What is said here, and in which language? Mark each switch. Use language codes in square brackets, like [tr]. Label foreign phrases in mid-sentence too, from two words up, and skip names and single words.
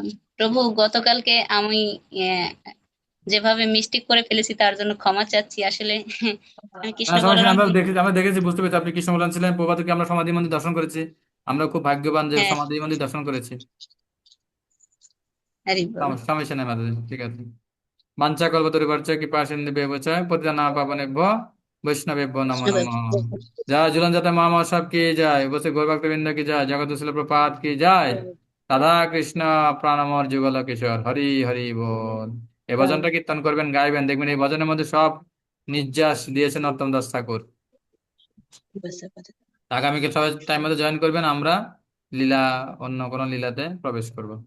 [bn] প্রভু, গতকালকে আমি আহ, যেভাবে মিস্টেক করে ফেলেছি তার জন্য ক্ষমা চাচ্ছি। আসলে আমি কৃষ্ণ হ্যাঁ, সমস্যা নেই, বলরাম। আমরা দেখেছি, বুঝতে পেরেছি আপনি কৃষ্ণ বলরাম ছিলেন। প্রভাতকে আমরা সমাধি মন্দির দর্শন করেছি। আমরা খুব ভাগ্যবান যে হ্যাঁ, সমাধি মন্দির দর্শন করেছি। হরি বল। সমস্যা নেই মাতাজি, ঠিক আছে। [sa] বাঞ্ছা কল্পতরুভ্যশ্চ কৃপা সিন্ধুভ্যেব চ পতিতানাং পাবনেভ্যো বৈষ্ণবেভ্যো নমো নমঃ। [bn] জয় ঝুলন যাতে মহামা সব কি যায়, বসে গৌর ভক্তবৃন্দ কি যায়, জগত শিল প্রপাত কি যায়। রাধা কৃষ্ণ প্রাণমর যুগল কিশোর, হরি হরি বল। এই ভজনটা কীর্তন করবেন, গাইবেন, দেখবেন এই ভজনের মধ্যে সব নির্যাস দিয়েছেন নরোত্তম দাস ঠাকুর। আগামীকাল সবাই টাইম মতো জয়েন করবেন, আমরা লীলা, অন্য কোনো লীলাতে প্রবেশ করব।